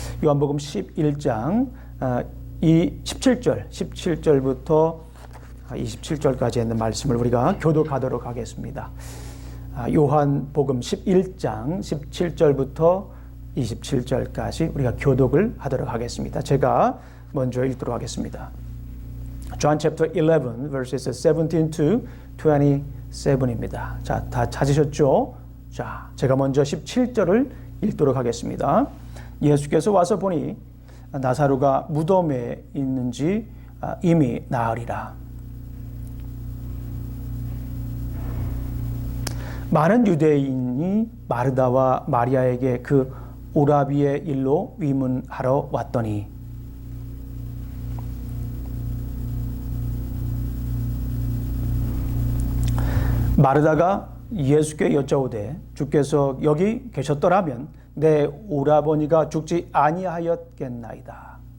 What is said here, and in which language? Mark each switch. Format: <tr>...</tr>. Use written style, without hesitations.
<ko>요한복음 11장 17절부터 27절까지 있는 말씀을 우리가 교독하도록 하겠습니다. 요한복음 11장 17절부터 27절까지 우리가 교독을 하도록 하겠습니다. 제가 먼저 읽도록 하겠습니다.</ko> <en>John chapter 11 verses 17 to 27입니다.</en> <ko>자, 다 찾으셨죠? 자, 제가 먼저 17절을 읽도록 하겠습니다. 예수께서 와서 보니 나사로가 무덤에 있는지 이미 나으리라. 많은 유대인이 마르다와 마리아에게 그 오라비의 일로 위문하러 왔더니 마르다가 예수께 여짜오되 주께서 여기 계셨더라면 내 오라버니가 죽지 아니하였겠나이다.</ko>